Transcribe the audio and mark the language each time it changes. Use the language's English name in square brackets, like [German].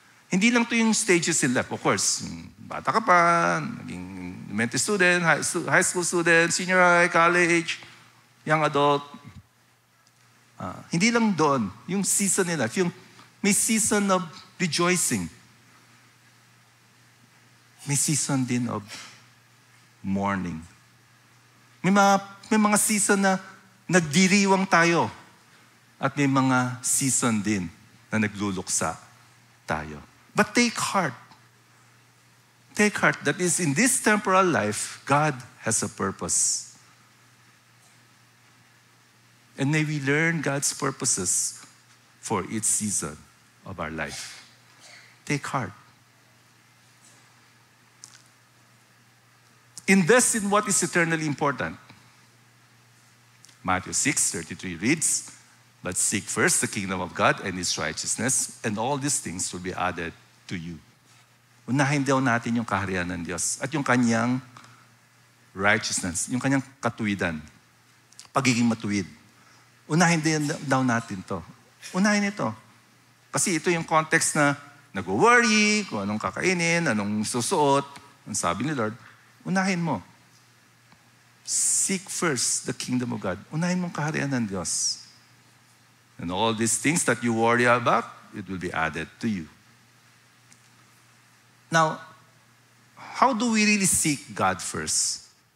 [Filipino] Hindi lang to yung stages in life. Of course, bata ka pa, naging elementary student, high school student, senior high, college, young adult. Hindi lang doon. Yung season in life. Yung may season of rejoicing. May season din of mourning. May mga season na nagdiriwang tayo. At may mga season din na nagluluksa tayo. [English] But take heart. Take heart that is in this temporal life, God has a purpose. And may we learn God's purposes for each season of our life. Take heart. Invest in what is eternally important. Matthew 6:33 reads, but seek first the kingdom of God and His righteousness, and all these things will be added to you. [Filipino] Unahin daw natin yung kaharian ng Diyos at yung kanyang righteousness, yung kanyang katuwidan, pagiging matuwid. Unahin din daw natin to. Unahin ito. Kasi ito yung context na nag-worry, kung anong kakainin, anong susuot. Ang sabi ni Lord, unahin mo. [English] Seek first the kingdom of God. Unahin mong kaharian ng Diyos. And all these things that you worry about, it will be added to you. Now, how do we really seek God first?